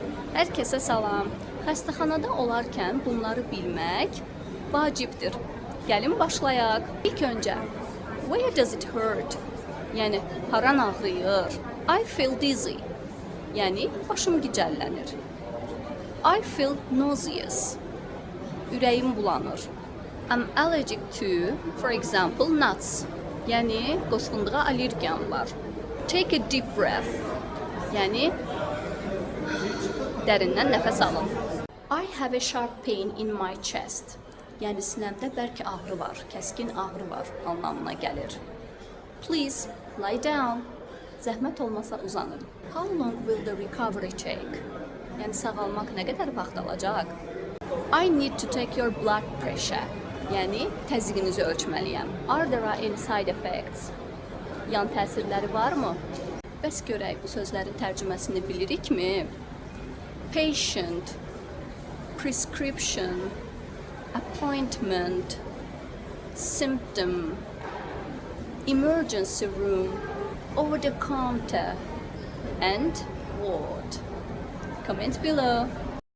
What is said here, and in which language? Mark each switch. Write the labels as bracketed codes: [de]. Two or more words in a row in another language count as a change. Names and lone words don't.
[az] Hər kəsə salam. Xəstəxanada olarkən bunları bilmək vacibdir. Gəlin başlayaq. İlk öncə, [en] where does it hurt? [az] Yəni, haran ağrıyır? [en] I feel dizzy. [az] Yəni, başım gicəllənir. [en] I feel nauseous. [az] Ürəyim bulanır. [en] I'm allergic to, for example, nuts. [az] Yəni, qoz fındığa allergiyam var. [en] Take a deep breath. [az] Yəni, dərindən nəfəs alın. [en] I have a sharp pain in my chest. [az] Yəni, sinəmdə bərk ağrı var, kəskin ağrı var anlamına gəlir. [en] Please, lie down. [az] Zəhmət olmasa uzanın. [en] How long will the recovery take? [az] Yəni, sağalmaq nə qədər vaxt alacaq? [en] I need to take your blood pressure. [az] Yəni, təzyiqinizi ölçməliyəm. [en] Are there any side effects? [az] Yan təsirləri varmı? Bəs görək, bu sözlərin tərcüməsini bilirikmi? [en] Patient, prescription, appointment, symptom, emergency room, over the counter, and ward. Comment below.